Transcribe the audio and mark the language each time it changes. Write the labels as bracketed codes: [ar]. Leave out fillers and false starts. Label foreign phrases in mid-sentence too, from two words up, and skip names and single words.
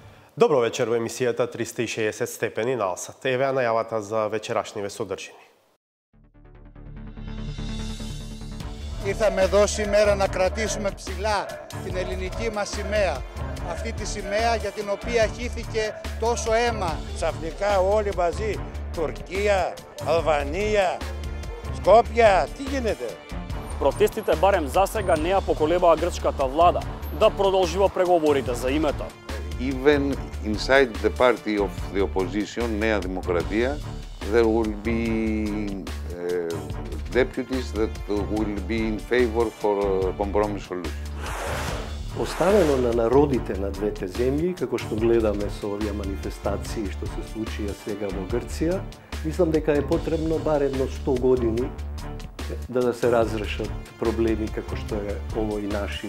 [mk] Добро вечер во емисијата 360 степени на Алсат. Еве најавата за вечерашниве содржини. [el] Ήρθαμε εδώ σήμερα να κρατήσουμε ψηλά την ελληνική μας σημαία. Αυτή τη σημαία για την οποία χύθηκε τόσο αίμα. Ξαφνικά όλοι μαζί, Τουρκία, Αλβανία, Скопје, τι γίνεται? [mk] Протестите барем засега не ја поколебаа грчката влада да продолжува преговорите за името. [en] Even inside the party of the opposition, Νέα Δημοκρατία, there will be deputies that will be in favor for a compromise solution. [mk] Оставено на народите на двете земји, како што гледаме со овие манифестации што се случија сега во Грција, мислам дека е потребно бар едно 100 години да се разрешат проблеми како што е овој нашиот.